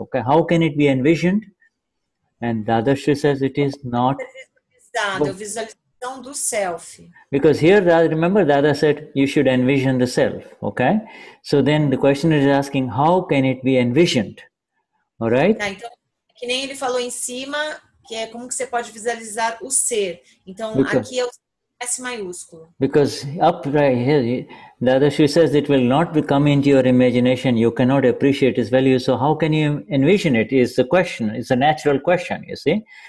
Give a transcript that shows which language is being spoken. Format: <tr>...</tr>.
<en>Okay, how can it be envisioned? And Dadashri says it is not.</en> <pt>Visualização do self.</pt> <en>Because here, remember, Dada said you should envision the self. Okay, so then the questioner is asking, how can it be envisioned? All right.</en> <pt>Tá, então, que nem ele falou em cima, que é como que você pode visualizar o ser. Então, aqui é o S maiúsculo.</pt> <en>Because up right here, Dadashri says it will not come into your imagination. You cannot appreciate its value. So how can you envision it? Is the question. It's a natural question, you see.</en>